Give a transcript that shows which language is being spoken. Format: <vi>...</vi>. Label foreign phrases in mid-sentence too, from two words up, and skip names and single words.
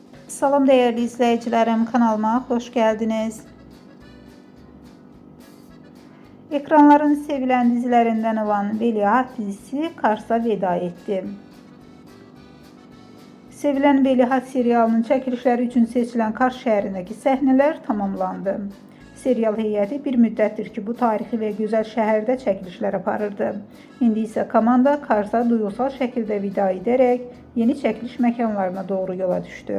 <tr>Salam değerli izleyicilerim, kanalıma hoş geldiniz. Ekranların sevilen dizilerinden olan Veliaht dizisi Kars'a veda etti.</tr> <az>Sevilen Veliaht serialının çəkilişləri üçün seçilən Kars şəhərindəki səhnələr tamamlandı. Serial heyəti bir müddətdir ki, bu tarixi və gözəl şəhərdə çəkilişlər aparırdı. İndi isə komanda Kars'a duyğusal şəkildə vida edərək yeni çəkiliş məkanlarına doğru yola düşdü.</az>